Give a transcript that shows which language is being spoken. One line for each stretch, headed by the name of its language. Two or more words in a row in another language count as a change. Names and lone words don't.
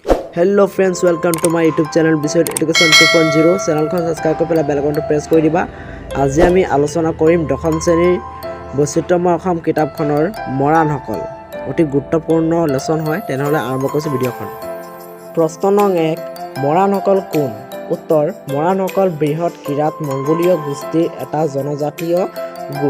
English: Hello friends welcome to my YouTube channel
Assamese: विषय एडुकेशन 2.0 चैनलখন সাবস্ক্রাইব কৰি পেলাই বেল আইকনটো প্ৰেছ কৰি দিবা। আজি আমি আলোচনা কৰিম দশম শ্ৰেণীৰ বৈচিত্ৰ্যময় অসম কিতাপখনৰ মৰাণসকল অতি গুৰুত্বপূৰ্ণ লেসন হয়। তেনেহলে আৰম্ভ কৰিছো ভিডিঅখন। প্ৰশ্ন নং 1 মৰাণসকল কোন? উত্তৰ মৰাণসকল বৃহৎ কিৰাত মংগোলীয় গোষ্ঠীৰ এটা জনজাতীয় গোট।